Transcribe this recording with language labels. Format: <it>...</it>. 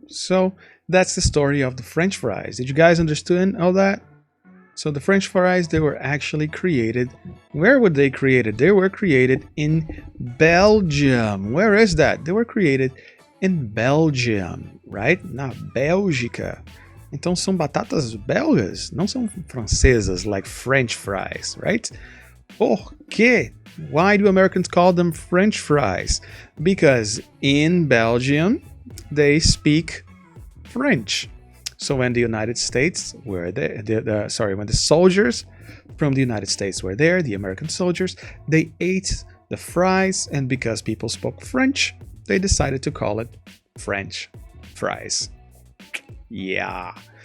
<en>So that's the story of the French fries. Did you guys understand all that? So the French fries, they were actually created. Where were they created? They were created in Belgium. Where is that? They were created in Belgium, right?</en> <pt>Na Bélgica. Então são batatas belgas, não são francesas</pt> <en>like French fries, right?</en> <pt>Por quê?</pt> <en>Why do Americans call them French fries? Because in Belgium, they speak French. So when the United States were there, when the soldiers from the United States were there, the American soldiers, they ate the fries, and because people spoke French, they decided to call it French fries. Yeah.</en>